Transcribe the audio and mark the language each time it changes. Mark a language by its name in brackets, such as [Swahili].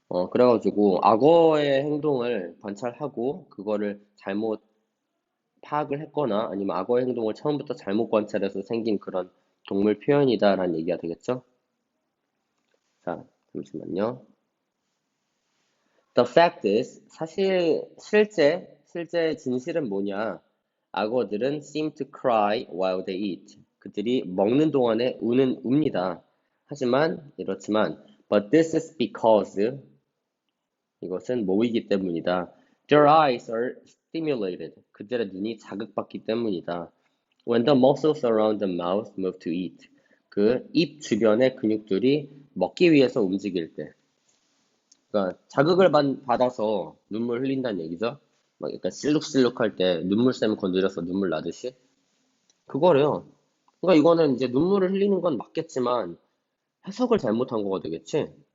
[Korean] 그래가지고 악어의 행동을 관찰하고 그거를 잘못 파악을 했거나 아니면 악어의 행동을 처음부터 잘못 관찰해서 생긴 그런 동물 표현이다라는 얘기가 되겠죠? 자, 잠시만요. [English] The fact is, [Korean] 실제 진실은 뭐냐? 악어들은 [English] seem to cry while they eat. [Korean] 그들이 먹는 동안에 웁니다. 하지만 이렇지만 [English] but this is because [Korean] 이것은 뭐이기 때문이다. [English] Their eyes are stimulated. [Korean] 그들의 눈이 자극받기 때문이다. [English] When the muscles around the mouth move to eat. [Korean] 그 입 주변의 근육들이 먹기 위해서 움직일 때. 그러니까 자극을 받아서 눈물 흘린다는 얘기죠. 막 약간 실룩실룩할 때 눈물샘 건드려서 눈물 나듯이. 그거래요. 그러니까 이거는 이제 눈물을 흘리는 건 맞겠지만 해석을 잘못한 거가 되겠지.